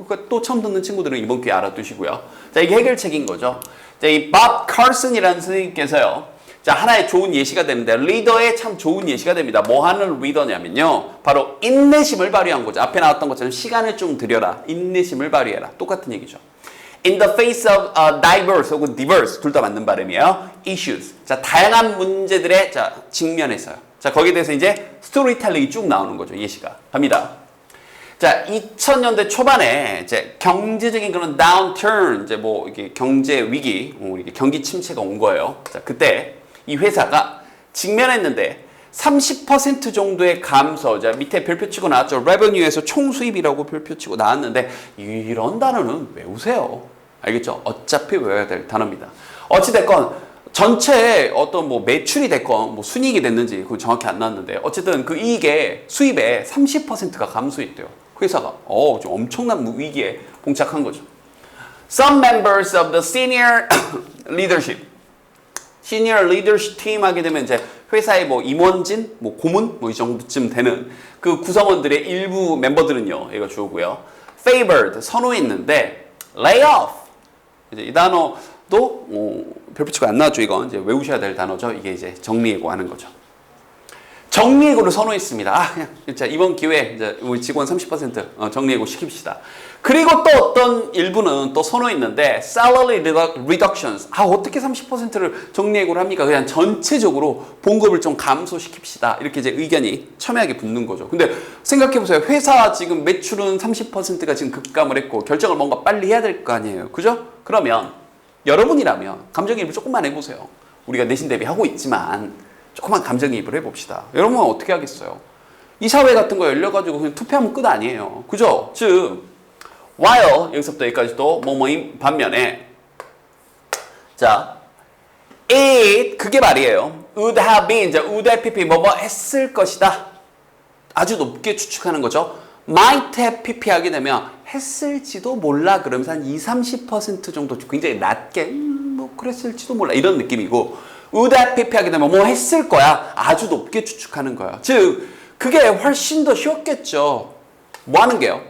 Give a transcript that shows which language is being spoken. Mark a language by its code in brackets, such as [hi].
[ko] 또 처음 듣는 친구들은 이번 기회에 알아두시고요. 자, 이게 해결책인 거죠. 자, 이 밥 칼슨이라는 선생님께서요. 자, 하나의 좋은 예시가 되는데 리더의 참 좋은 예시가 됩니다. 뭐 하는 리더냐면요. 바로 인내심을 발휘한 거죠. 앞에 나왔던 것처럼 시간을 좀 들여라. 인내심을 발휘해라. 똑같은 얘기죠. [en] In the face of diverse [ko] 혹은 diverse 둘 다 맞는 발음이에요. [en] issues. [ko] 자, 다양한 문제들의 직면에서요. 자, 거기에 대해서 이제 스토리텔링이 쭉 나오는 거죠. 예시가. 갑니다. 자, 2000년대 초반에 이제 경제적인 그런 downturn, 이제 뭐 이게 경제 위기, 이게 경기 침체가 온 거예요. 자, 그때 이 회사가 직면했는데 30% 정도의 감소. 자, 밑에 별표 치고 나왔죠. revenue에서 총 수입이라고 별표 치고 나왔는데 이런 단어는 외우세요. 알겠죠? 어차피 외워야 될 단어입니다. 어찌됐건 전체 어떤 뭐 매출이 됐건 뭐 순이익이 됐는지 그건 정확히 안 나왔는데 어쨌든 그 이익의 수입의 30%가 감소했대요. 회사가 좀 엄청난 위기에 봉착한 거죠. [en] Some members of the senior leadership. [ko] 시니어 리더십 팀 하게 되면 이제 회사의 뭐 임원진, 뭐 고문, 뭐 이 정도쯤 되는 그 구성원들의 일부 멤버들은요, 얘가 주어고요. [en] favored, 선호했는데 lay off. [ko] 이제 이 단어도 별표치가 안 나왔죠. 이건 이제 외우셔야 될 단어죠. 이게 이제 정리해고 하는 거죠. 정리해고를 선호했습니다. 그냥 진짜 이번 기회에 이제 우리 직원 30% 정리해고 시킵시다. 그리고 또 어떤 일부는 또 선호했는데 [en] salary reductions. [ko] 어떻게 30%를 정리해고를 합니까? 그냥 전체적으로 봉급을 좀 감소시킵시다. 이렇게 이제 의견이 첨예하게 붙는 거죠. 근데 생각해보세요. 회사 지금 매출은 30%가 지금 급감을 했고 결정을 뭔가 빨리 해야 될 거 아니에요. 그죠? 그러면 여러분이라면 감정이입을 조금만 해보세요. 우리가 내신 대비 하고 있지만 조금만 감정이입을 해봅시다. 여러분은 어떻게 하겠어요? 이사회 같은 거 열려가지고 그냥 투표하면 끝 아니에요. 그죠? 즉 while 여기서부터 여기까지도 뭐뭐인 반면에 자 it 그게 말이에요. [en] would have been would have pp [ko] 뭐뭐 했을 것이다. 아주 높게 추측하는 거죠. [en] might have pp [ko] 하게 되면 했을지도 몰라 그러면서 한 20-30% 정도 굉장히 낮게 뭐 그랬을지도 몰라 이런 느낌이고 [en] would have pp [ko] 하게 되면 뭐 했을 거야. 아주 높게 추측하는 거예요. 즉 그게 훨씬 더 쉬웠겠죠. 뭐 하는 게요?